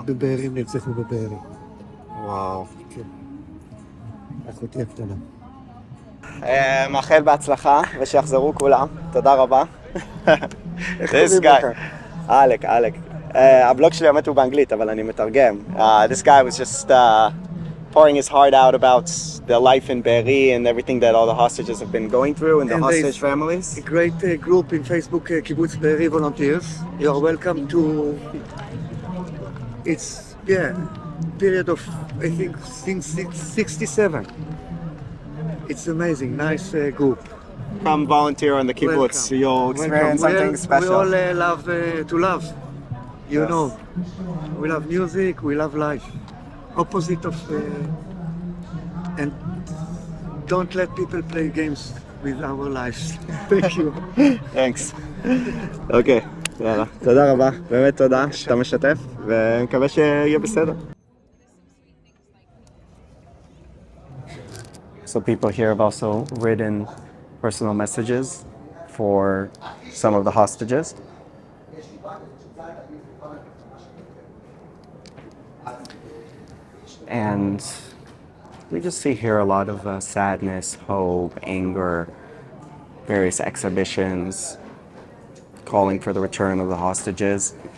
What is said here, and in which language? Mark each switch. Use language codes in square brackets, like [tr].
[he] בבארי, הם נרצחו בבארי. וואו. כן. אחותי הקטנה. מאחל בהצלחה, ושיחזרו כולם. תודה רבה. [en] This guy. [he] אלק. הבלוג שלי באמת הוא באנגלית, אבל אני מתרגם. [en] This guy was just pouring his heart out about the life in Be'eri and everything that all the hostages have been going through and the hostage families. A great group in Facebook, Kibbutz Be'eri Volunteers. You are welcome to... It's, period of, I think, since 67. It's amazing, nice group. Come volunteer on the kibbutz. Welcome. You'll experience something special. We all love to love. You Yes. know, we love music, we love life. Opposite of... and don't let people play games with our lives. Thank you. Thanks. [he] אוקיי, יאללה. תודה רבה. באמת תודה שאתה משתף, ומקווה שיהיה בסדר. [en] So people here have also written personal messages for some of the hostages. And we just see here a lot of sadness, hope, anger, various exhibitions calling for the return of the hostages.